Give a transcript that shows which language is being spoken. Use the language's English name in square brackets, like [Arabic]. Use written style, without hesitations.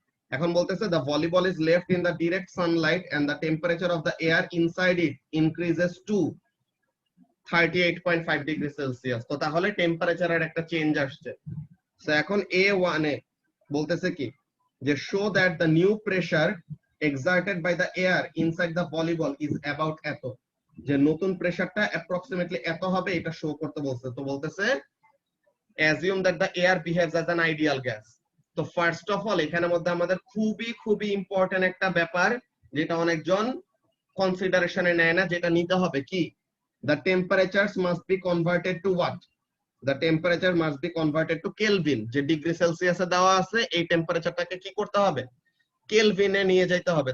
[Bangla] এখন বলতেছে [English] the volleyball is left in the direct sunlight and the temperature of the air inside it increases to 38.5 degrees Celsius. [Bangla] তো তাহলে টেম্পারেচারের একটা change আসছে। So এখন A1 এ বলতেছে কি যে [English] show that the new pressure exerted by the air inside the volleyball is about [Bangla] এত, যে নতুন প্রেসারটা অ্যাপ্রক্সিমেটলি এত হবে এটা শো করতে বলছে। তো বলতেছে [English] assume that the air behaves as an ideal gas. [Bangla] তো [English] first of all [Bangla] এখানের মধ্যে আমাদের খুবই ইম্পর্টেন্ট একটা ব্যাপার যেটা অনেকজন কনসিডারেশনে নেয় না, যেটা নিতে হবে কি, [English] the temperatures must be converted to what, the temperature must be converted to Kelvin। [Bangla] যে ডিগ্রি সেলসিয়াসে দেওয়া আছে এই টেম্পারেচারটাকে কি করতে হবে, কেলভিনে নিয়ে যেতে হবে।